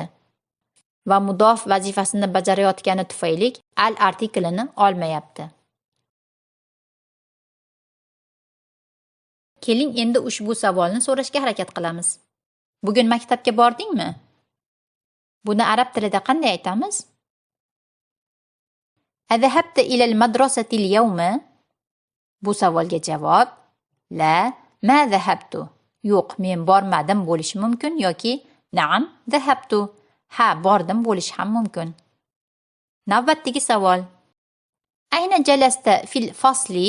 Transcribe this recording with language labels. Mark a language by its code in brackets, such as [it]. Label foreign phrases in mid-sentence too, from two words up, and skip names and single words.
[uz] Va mudof vazifasini bajarayotgani tufayli al artiklini olmayapti. Keling endi ushbu savolni so'rashga harakat qilamiz. Bugun maktabga bordingmi? Buni arab tilida qanday aytamiz? [ar] أذهبت إلى المدرسة اليوم? [uz] Bu savolga javob [ar] لا، ما ذهبت. [uz] Yo'q, men bormadim bo'lishi mumkin yoki [ar] نعم ذهبت. [uz] Ha, bordim bo'lishi ham mumkin. Navbatdagi savol. [ar] أين جلست في الفصل?